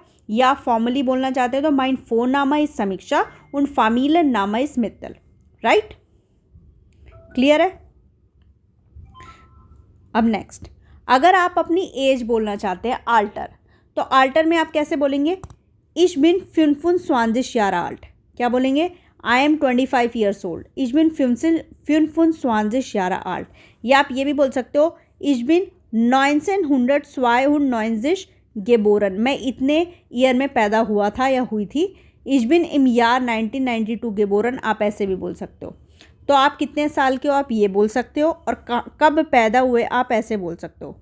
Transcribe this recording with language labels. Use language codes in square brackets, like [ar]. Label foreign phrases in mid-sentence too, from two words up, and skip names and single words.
[hi] या फॉर्मली बोलना चाहते हो तो [de] Mein Vor Name ist Samiksha und Familien Name ist Mittal. [en] right, clear [hi] है। अब नेक्स्ट, अगर आप अपनी एज बोलना चाहते हैं आल्टर, तो आल्टर में आप कैसे बोलेंगे, [de] Ich bin 25 Jahre alt. [hi] क्या बोलेंगे, [en] I am 25 years old, [de] Ich bin 25 Jahre alt. [hi] या आप ये भी बोल सकते हो [de] Ich bin 1992 geboren, [hi] मैं इतने ईयर में पैदा हुआ था या हुई थी। [de] Ich bin im Jahr 1992 geboren, [hi] आप ऐसे भी बोल सकते हो। तो आप कितने साल के हो आप ये बोल सकते हो, और कब पैदा हुए आप ऐसे बोल सकते हो।